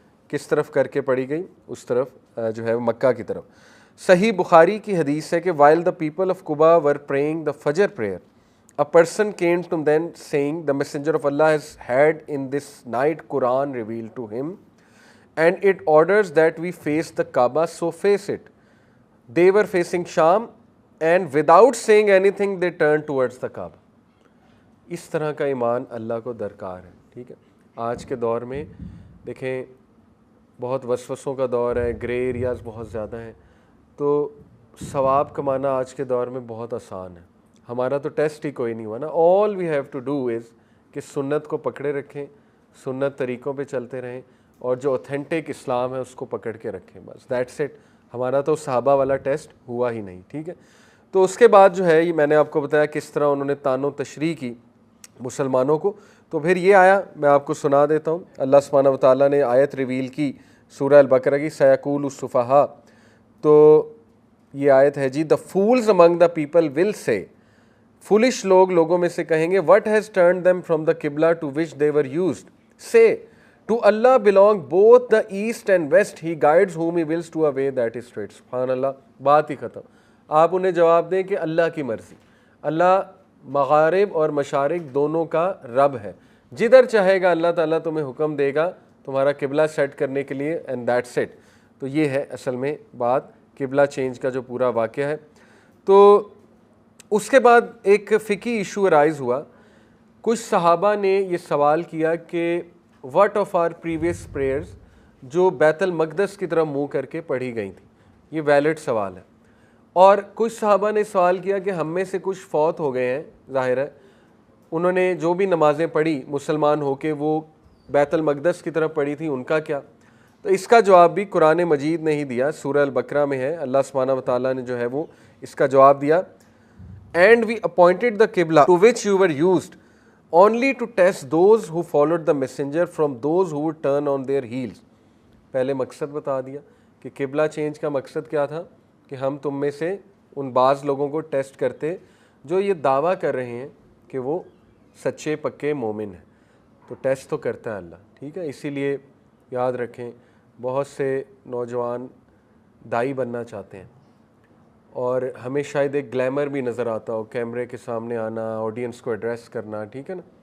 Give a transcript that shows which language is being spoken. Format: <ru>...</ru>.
<ur>کس طرف کر کے پڑھی گئی؟ اس طرف جو ہے مکہ کی طرف۔ صحیح بخاری کی حدیث ہے کہ</ur> <en>while the people of Quba were praying the Fajr prayer, a person came to them saying, the messenger of Allah has had in this night Quran revealed to him, and it orders that we face the Kaaba, so face it. They were facing Sham, and without saying anything they turned towards the Kaaba.</en> <ur>اس طرح کا ایمان اللہ کو درکار ہے، ٹھیک ہے، آج کے دور میں دیکھیں بہت وسوسوں کا دور ہے، گرے ایریاز بہت زیادہ ہیں، تو ثواب کمانا آج کے دور میں بہت آسان ہے. ہمارا تو ٹیسٹ ہی کوئی نہیں ہوا نا.</ur> <en>all we have to do is</en> <ur>کہ سنت کو پکڑے رکھیں، سنت طریقوں پہ چلتے رہیں، اور جو اوتھینٹک اسلام ہے اس کو پکڑ کے رکھیں، بس</ur> <en>That's it.</en> <ur>ہمارا تو صحابہ والا ٹیسٹ ہوا ہی نہیں. ٹھیک ہے. تو اس کے بعد جو ہے یہ میں نے آپ کو بتایا کس طرح انہوں نے طعن و تشریح کی مسلمانوں کو. تو پھر یہ آیا، میں آپ کو سنا دیتا ہوں. اللہ سبحانہ و تعالیٰ نے آیت ریویل کی سورہ البقرہ کی، سیقول السفہاء.</ur> <en>تو یہ آیت ہے جی، the fools among the people will say,</en> <ur>فولش لوگوں میں سے کہیں گے،</ur> <en>What has turned them from the قبلہ to which they were used. say to Allah belong both the east and west, he guides whom he wills to a way that is straight.</en> <ur>سبحان اللہ. بات ہی ختم. آپ انہیں جواب دیں کہ اللہ کی مرضی. اللہ مغارب اور مشارق دونوں کا رب ہے، جدھر چاہے گا اللہ تعالیٰ تمہیں حکم دے گا تمہارا قبلہ سیٹ کرنے کے لیے،</ur> <en>And that's it.</en> <ur>تو یہ ہے اصل میں بات قبلہ چینج کا جو پورا واقعہ ہے. تو اس کے بعد ایک فقہی ایشو ارائز ہوا. کچھ صحابہ نے یہ سوال کیا کہ</ur> <en>what of our previous prayers</en> <ur>جو بیت المقدس کی طرف منہ کر کے پڑھی گئی تھیں، یہ ویلڈ سوال ہے. اور کچھ صحابہ نے سوال کیا کہ ہم میں سے کچھ فوت ہو گئے ہیں، ظاہر ہے انہوں نے جو بھی نمازیں پڑھی مسلمان ہو کے وہ بیت المقدس کی طرف پڑھی تھی، ان کا کیا؟ تو اس کا جواب بھی قرآن مجید نے ہی دیا، سورہ البقرہ میں ہے. اللہ سبحانہ و تعالیٰ نے جو ہے وہ اس کا جواب دیا.</ur> <en>And we appointed the qibla to which you were used only to test those who followed the messenger from those who would turn on their heels.</en> <ur>پہلے مقصد بتا دیا کہ قبلہ چینج کا مقصد کیا تھا، کہ ہم تم میں سے ان بعض لوگوں کو ٹیسٹ کرتے جو یہ دعویٰ کر رہے ہیں کہ وہ سچے پکے مومن ہیں. تو ٹیسٹ تو کرتا ہے اللہ. ٹھیک ہے. اسی لیے یاد رکھیں بہت سے نوجوان دائی بننا چاہتے ہیں اور ہمیں شاید ایک گلیمر بھی نظر آتا ہو، کیمرے کے سامنے آنا، آڈینس کو ایڈریس کرنا، ٹھیک ہے نا.</ur>